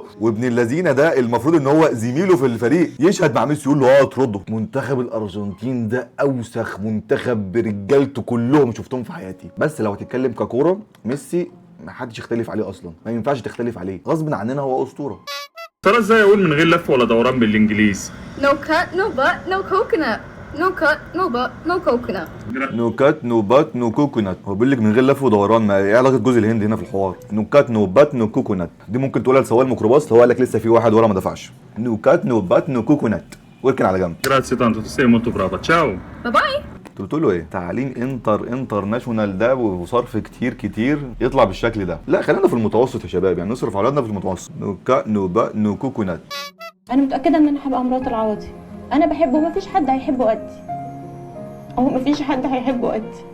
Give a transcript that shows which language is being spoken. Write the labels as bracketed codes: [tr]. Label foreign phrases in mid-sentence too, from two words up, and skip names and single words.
[ar] وابن اللذينه ده المفروض ان هو زميله في الفريق يشهد مع ميسي يقول له اطرده. منتخب الارجنتين ده اوسخ منتخب برجالته كلهم شفتهم في حياتي. بس لو هتتكلم ككوره، ميسي ما حدش يختلف عليه اصلا، ما ينفعش تختلف عليه، غصب عننا هو اسطوره. ترى ازاي اقول من غير لف ولا دوران بالانجليزي؟ [en] No cut, no butt, no coconut. No cut, no butt, no coconut. no cut no butt no coconut. هو بيقول لك من غير لف ودوران، ما ايه علاقه جوز الهند هنا في الحوار؟ no cut no butt no coconut دي ممكن تقولها لسواق الميكروباص، هو قال لك لسه في واحد ورا ما دفعش. no cut no butt no coconut, واركن على جنب. [it] Grazie tanto, ti sei molto brava. Ciao. [en] Bye bye. [ar] انتوا بتقولوا ايه؟ تعليم انترناشونال ده وصرف كتير يطلع بالشكل ده؟ لا خلينا في المتوسط يا شباب، يعني نصرف على اولادنا في المتوسط. [en] no cut no butt no coconut. [ar] انا متاكده ان انا هبقى مرات العوضي. انا بحبه، مفيش حد هيحبه قدي، او مفيش حد هيحبه قدي.